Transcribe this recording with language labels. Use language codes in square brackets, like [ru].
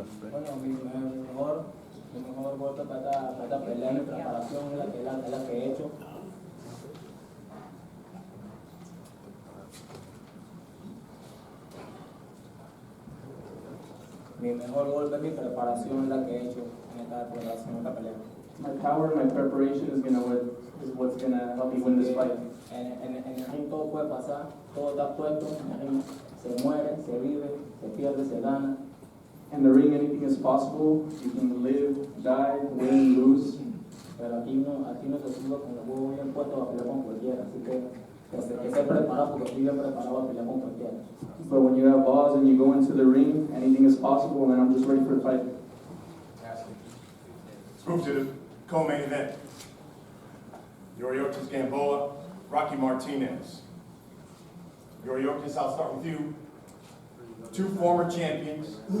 [es] Bueno, mi mejor golpe para esta pelea, mi preparación es la que he hecho. Mi mejor golpe, mi preparación es la que he hecho en esta pelea. [en] My power and my preparation is what's gonna help me win this fight. [es] En el ring todo puede pasar, todo está puesto, en el ring se muere, se vive, se pierde, se gana. [en] In the ring, anything is possible. You can live, die, win, lose. [es] Pero aquí no se sube con los huevos bien puestos a pelear con cualquiera, así que se prepara porque estoy bien preparado a pelear con cualquiera. [en] But when you have balls and you go into the ring, anything is possible, and I'm just ready for the fight. Let's move to the co-main event. Yoriotis Gamboa, Rocky Martinez. Yoriotis, I'll start with you. 2 former champions.